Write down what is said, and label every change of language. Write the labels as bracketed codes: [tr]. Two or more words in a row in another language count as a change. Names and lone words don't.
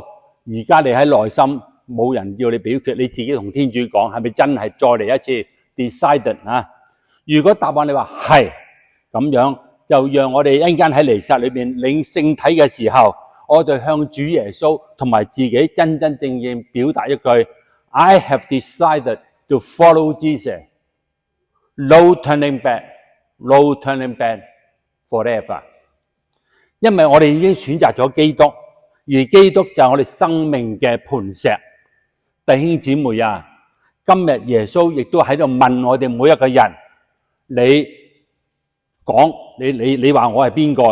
[yue] 而家你喺內心冇人要你表決，你自己同天主講，係咪真係再嚟一次 decided 啊？如果答案你話係咁樣，就讓我哋一陣間喺彌撒裏邊領聖體嘅時候，我哋向主耶穌同埋自己真真正正表達一句 [en] I have decided to follow Jesus. No turning back, no turning back forever. [yue] 因為我哋已經選擇咗基督，而基督就係我哋生命嘅磐石。弟兄姊妹啊，今日耶穌亦都喺度問我哋每一個人：你講你話我係邊個？